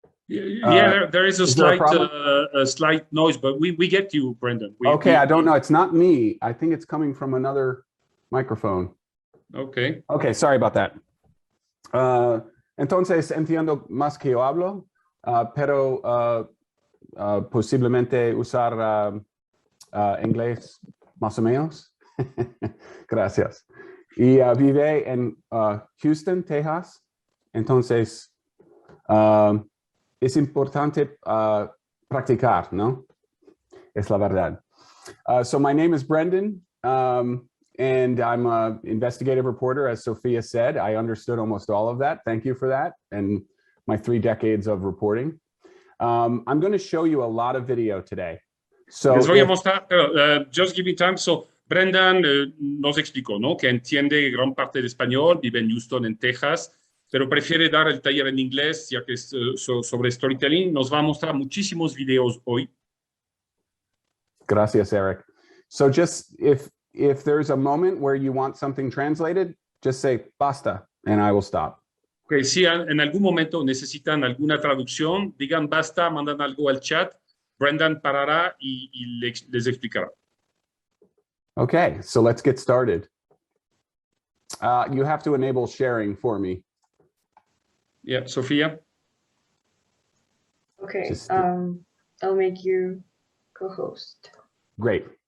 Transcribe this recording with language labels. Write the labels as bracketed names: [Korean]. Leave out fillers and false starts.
[English] Yeah, there is a slight noise, but we get you, Brendan. I don't know. It's not me. I think it's coming from another microphone. Okay. Okay, sorry about that. [Spanish] Entonces, entiendo más que yo hablo, pero posiblemente usar inglés más o menos. Gracias. Y vive en Houston, Texas. Entonces, es importante practicar, ¿no? Es la verdad. [English] So my name is Brendan, and I'm an investigative reporter, as Sophia said. I understood almost all of that. Thank you for that, and my 3 decades of reporting. I'm going to show you a lot of video today. So [Spanish] les voy a mostrar, [English] just give me time. [Spanish] So Brendan nos explicó, ¿no? Que entiende gran parte de español, vive en Houston, en Texas, pero prefiere dar el taller en inglés, ya que es sobre storytelling. Nos va a mostrar muchísimos videos hoy. Gracias, Eric. [English] So just if there's a moment where you want something translated, just say basta, and I will stop. [Spanish] Okay, si en algún momento necesitan alguna traducción, digan basta, mandan algo al chat. Brendan parará y les explicará. [English] Okay, so let's get started. You have to enable sharing for me. Yeah, Sofía. Okay, I'll make you co-host. Great.